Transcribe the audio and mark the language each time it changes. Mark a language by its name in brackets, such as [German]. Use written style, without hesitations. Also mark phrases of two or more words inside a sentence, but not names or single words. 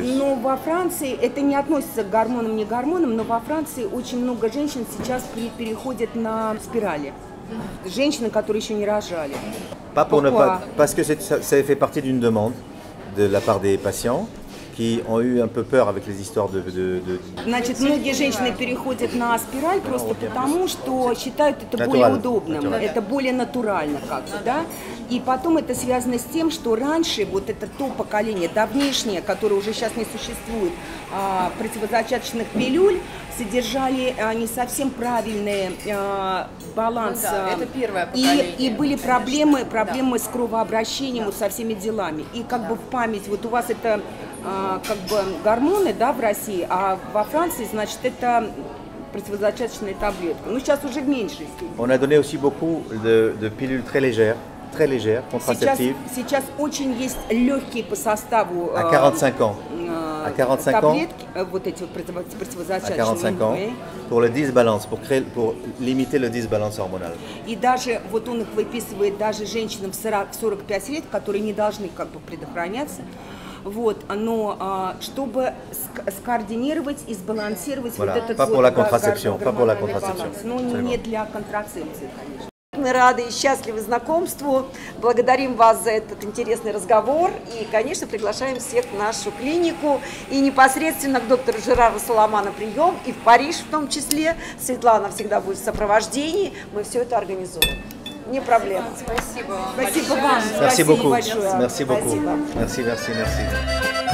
[Russian] Но во Франции, это не относится к гормонам, не гормонам, но во Франции очень много женщин сейчас переходят на спирали. Женщины, которые еще не рожали. [French] Pas pour ne Pourquoi? pas, parce que ça fait partie d'une demande de la part des patients qui ont eu un peu peur avec les histoires de [Russian] Значит, многие женщины переходят на спираль просто потому, что считают это более Натурально. удобным, Натурально. это более натурально как-то, да. И потом это связано с тем, что раньше вот это то поколение, давнишнее, которое уже сейчас не существует, противозачаточных пилюль, содержали не совсем правильный баланс. Ну да, это первое поколение, и были проблемы с кровообращением, вот со всеми делами. И как бы в память, вот у вас это как бы гормоны, да, в России, а во Франции, значит, это противозачаточная таблетка. Ну, сейчас уже в меньшей степени. [French] On a donné aussi beaucoup de pilules très légères, contraceptives. [Russian] Сейчас очень есть легкие по составу [French] À 45 ans. À 45 ans. [Russian] таблетки, вот эти вот [French] À [Russian] противозачаточные. [French] 45 ans, pour le disbalance, pour limiter le disbalance hormonal. [Russian] И даже вот он их выписывает даже женщинам в 45 лет, которые не должны как бы предохраняться. Вот, но чтобы скоординировать и сбалансировать [French] Voilà. [Russian] вот этот [French] Pas [Russian] вот [French] pour la contraception, pas pour la [Russian] гормональный [French] contraception. [Russian] баланс. Но не для контрацепции, конечно. Мы рады и счастливы знакомству. Благодарим вас за этот интересный разговор. И, конечно, приглашаем всех в нашу клинику. И непосредственно к доктору Жерару Солома на прием. И в Париж в том числе. Светлана всегда будет в сопровождении. Мы все это организуем. Не проблема. Спасибо вам. Спасибо вам. [French] Merci beaucoup. [Russian] большое. [French] Merci beaucoup. [Russian] Спасибо. [French] Merci.